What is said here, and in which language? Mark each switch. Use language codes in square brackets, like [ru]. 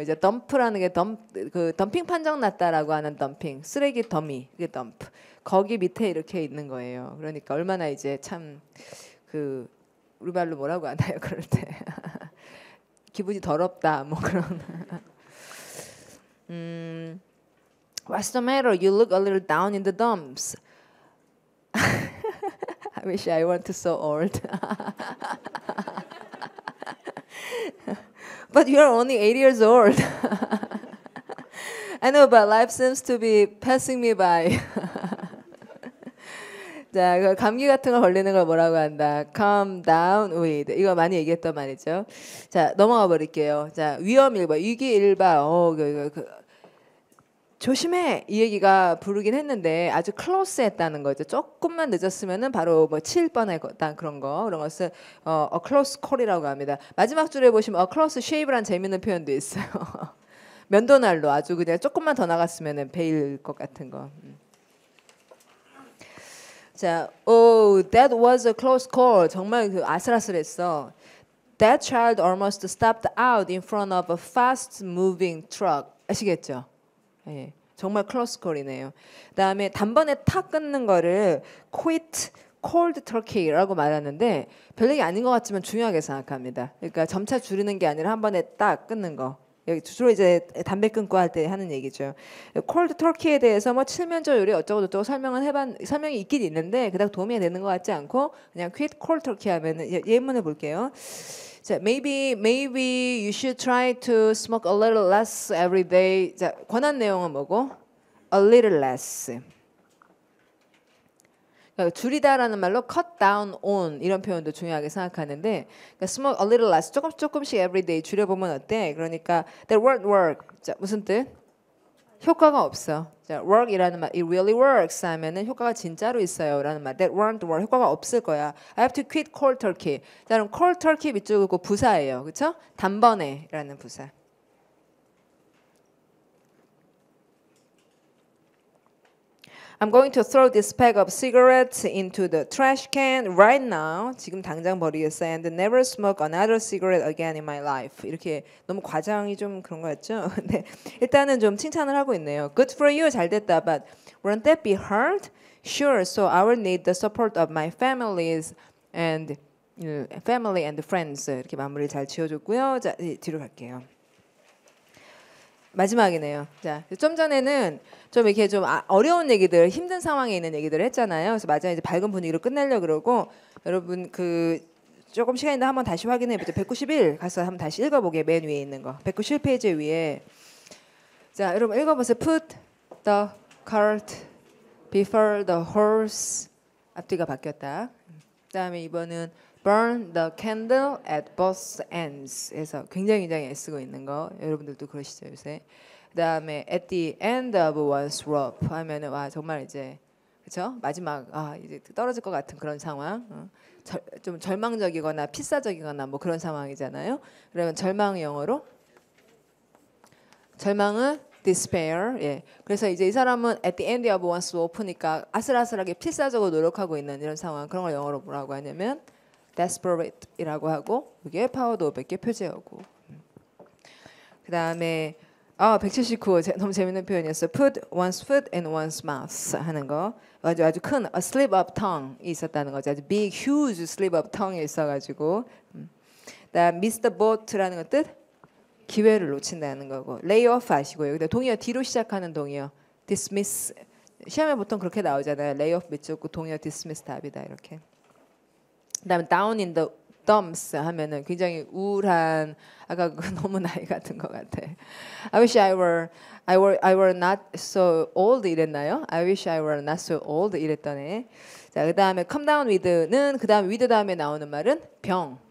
[ko] 이제 덤프라는 게 그 덤핑 판정 났다라고 하는 덤핑, 쓰레기 더미, 그게 덤프. 거기 밑에 이렇게 있는 거예요. 그러니까 얼마나 이제 참 그 우리 말로 뭐라고 하나요? 그럴 때 기분이 더럽다 뭐 그런. [en] What's the matter? You look a little down in the dumps. I wish I weren't so old. But you're only 8 years old. I know, but life seems to be passing me by. [ko] 자, 그 감기 같은 거 걸리는 걸 뭐라고 한다? [en] Calm down with. [ko] 이거 많이 얘기했던 말이죠. 자, 넘어가 버릴게요. 자, 위험일보, 위기일바. 조심해 이 얘기가 부르긴 했는데 아주 클로스 했다는 거죠. 조금만 늦었으면은 바로 뭐 칠 뻔했다 그런 것을 [en] a close call [ko] 이라고 합니다. 마지막 줄에 보시면 a close shave란 재밌는 표현도 있어요. 면도날로 아주 그냥 조금만 더 나갔으면은 베일 것 같은 거. [en] 자, that was a close call. [ko] 정말 그 아슬아슬했어. [en] That child almost stepped out in front of a fast-moving truck. [ko] 아시겠죠? 예, 정말 클로스 콜이네요. 그다음에 단번에 탁 끊는 거를 [en] quit cold turkey [ko] 라고 말하는데 별 얘기 아닌 것 같지만 중요하게 생각합니다. 그러니까 점차 줄이는 게 아니라 한 번에 딱 끊는 거. 여기 주로 이제 담배 끊고 할 때 하는 얘기죠. cold turkey에 대해서 뭐 칠면조 요리 어쩌고 저쩌고 설명이 있긴 있는데 그닥 도움이 되는 것 같지 않고 그냥 quit cold turkey 하면은 예문을 볼게요. [en] 자, maybe you should try to smoke a little less every day. [ko] 자, 권한 내용은 뭐고? A little less. 그러니까 줄이다라는 말로 cut down on 이런 표현도 중요하게 생각하는데 그러니까 [en] smoke a little less [ko] 조금씩 [en] every day [ko] 줄여보면 어때? [en] 그러니까 that won't work. [ko] 자, 무슨 뜻? 효과가 없어. 자, work이라는 말, [en] it really works [ko] 하면은 효과가 진짜로 있어요라는 말. [en] That won't work. [ko] 효과가 없을 거야. [en] I have to quit cold turkey. [ko] 자, 그럼 cold turkey 밑줄고 부사예요, 그렇죠? 단번에라는 부사. [en] I'm going to throw this pack of cigarettes into the trash can right now. [ko] 지금 당장 버리겠어요. [en] And never smoke another cigarette again in my life. [ko] 이렇게 너무 과장이 좀 그런 거 같죠? 근데 일단은 좀 칭찬을 하고 있네요. [en] Good for you. [ko] 잘 됐다. [en] But won't that be hard? Sure. So I will need the support of my families and family and friends. [ko] 이렇게 마무리 잘 지어줬고요. 자, 뒤로 갈게요. 마지막이네요. 자, 좀 전에는 좀 이렇게 좀 어려운 얘기들, 힘든 상황에 있는 얘기들을 했잖아요. 그래서 마지막에 이제 밝은 분위기로 끝내려고 그러고 여러분 그 조금 시간인데 한번 다시 확인해 보죠. 191 가서 한번 다시 읽어보게. 맨 위에 있는 거. 191페이지 위에. 자, 여러분 읽어보세요. [en] Put the cart before the horse. [ko] 앞뒤가 바뀌었다. [en] 그다음에 이번은 burn the candle at both ends. [ko] 에서 굉장히 애쓰고 있는 거. 여러분들도 그러시죠, 요새. 그다음에 at the end of one's rope 하면은 와 정말 이제 그렇죠? 마지막 이제 떨어질 것 같은 그런 상황. 좀 절망적이거나 필사적이거나 뭐 그런 상황이잖아요. 그러면 절망 영어로 절망은 despair. 예. 그래서 이제 이 사람은 at the end of one's rope니까 아슬아슬하게 필사적으로 노력하고 있는 이런 상황. 그런 걸 영어로 뭐라고 하냐면 desperate이라고 하고 이게 파워드 500개 표제어고. 그 다음에 179 너무 재밌는 표현이었어요. [en] Put one's foot in one's mouth 하는 거. [ko] 아주 큰 a slip of tongue이 있었다는 거죠. 아주 big, huge slip of tongue이 있어가지고. 그다음 miss the boat라는 거 뜻? 기회를 놓친다는 거고. lay off 하시고요. 근데 동의어 D로 시작하는 동의어 dismiss. 시험에 보통 그렇게 나오잖아요. lay off 밑줄 긋고 동의어 dismiss 답이다 이렇게. 그다음에 down in the dumps 하면은 굉장히 우울한 아까 너무 나이 같은 것 같아. [en] I wish I were not so old 이랬나요? I wish I were not so old 이랬더니. [ko] 자, 그다음에 come down with는 그다음 with 다음에 나오는 말은 병.